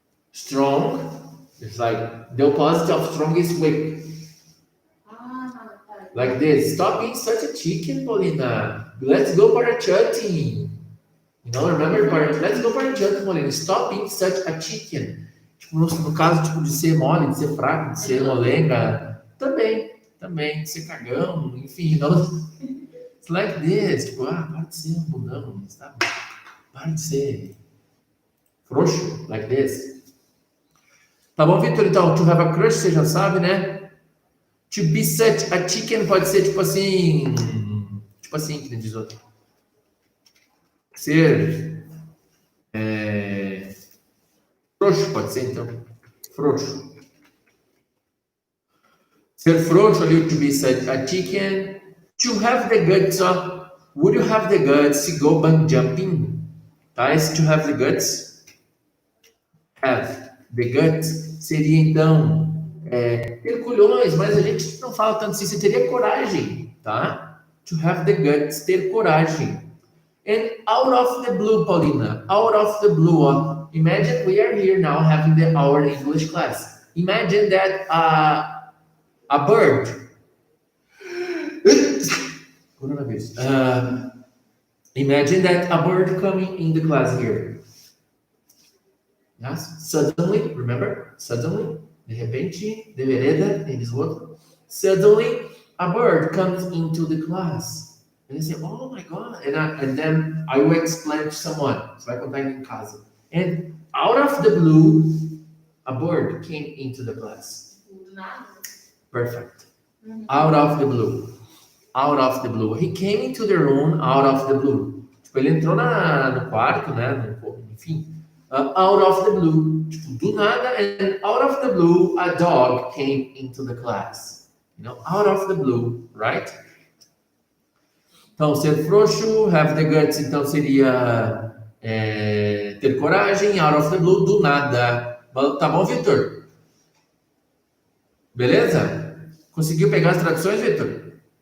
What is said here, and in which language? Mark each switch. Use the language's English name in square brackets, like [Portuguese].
[English] Strong, it's like the opposite of strong is weak. [Portuguese] Ah, tá. [English] Like this. Stop being such a chicken, Paulina. Let's go parachuting. Remember let's go parachuting, Paulina. Stop being such a chicken. [Portuguese] Tipo, no caso, tipo, de ser mole, de ser fraco, de ser molenga. Também, de ser cagão, enfim, [English] It's like this. [Portuguese] Tipo, para de ser um bundão, tá? Para de ser frouxo, [English] like this. [Portuguese] Tá bom, Vitor? Então, [English] to have a crush, [Portuguese] você já sabe, né? [English] To be such a chicken [Portuguese] pode ser tipo assim, que nem diz outro. Ser frouxo, pode ser então. Frouxo. Ser frouxo ali, [English] to be such a chicken. To have the guts, [Portuguese] ó. [English] Would you have the guts to go bungee jumping? [Portuguese] Tá? Esse [English] to have the guts. Have the guts [Portuguese] seria então ter culhões, mas a gente não fala tanto assim. Você teria coragem, tá? [English] To have the guts, [Portuguese] ter coragem. [English] And out of the blue, Paulina, out of the blue, ó. Imagine we are here now having our English class. Imagine that a bird. Coronavirus. Imagine that a bird coming in the class here. Yes? Suddenly, remember? [Portuguese] Suddenly, de repente, de vereda, tem diz outro. [English] Suddenly, a bird comes into the class. And they say, oh my God. And then I will explain to someone. [Portuguese] Você vai contar em casa. [English] And out of the blue, a bird came into the class. [Portuguese] Nada. [English] Perfect. Out of the blue. Out of the blue. He came into the room out of the blue. [Portuguese] Tipo, ele entrou no quarto, né? Enfim. [English] Out of the blue. [Portuguese] Tipo, do nada. [English] And out of the blue, a dog came into the class. Out of the blue, right? [Portuguese] Então, ser frouxo, [English] have the guts, [Portuguese] então seria ter coragem, [English] out of the blue, [Portuguese] do nada. Tá bom, Vitor? Beleza? Conseguiu pegar as traduções, Vitor?